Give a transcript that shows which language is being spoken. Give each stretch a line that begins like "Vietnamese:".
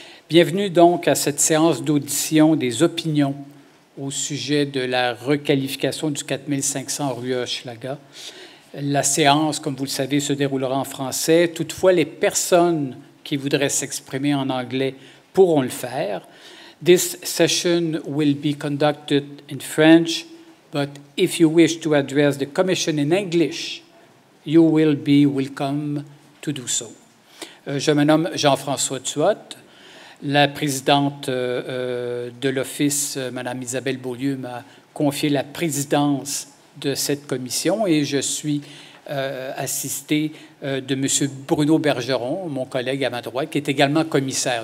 French: Bienvenue donc à cette séance d'audition des opinions au sujet de la requalification du 4500 rue Hochelaga. La séance, comme vous le savez, se déroulera en français. Toutefois, les personnes qui voudraient s'exprimer en anglais pourront le faire.
English: This session will be conducted in French, but if you wish to address the Commission in English, you will be welcome to do so.
French: Je me nomme Jean-François Tuot. La présidente de l'Office, Mme Isabelle Beaulieu, m'a confié la présidence de cette commission et je suis assisté de M. Bruno Bergeron, mon collègue à ma droite, qui est également commissaire.